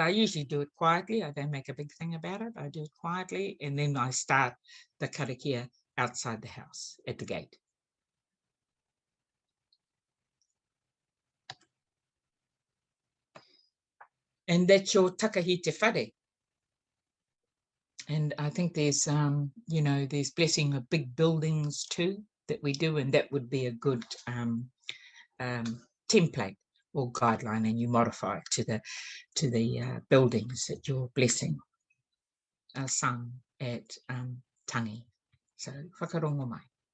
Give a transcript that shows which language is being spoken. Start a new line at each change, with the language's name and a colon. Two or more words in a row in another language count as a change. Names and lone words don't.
English: I usually do it quietly. I don't make a big thing about it. I do it quietly. And then I start the karakia outside the house at the gate. And that's your
Māori: Takahi te whare.
English: And I think there's, there's blessing of big buildings too that we do, and that would be a good template or guideline, and you modify it to the buildings that you're blessing sung at tangi.
Māori: So whakarongo mai.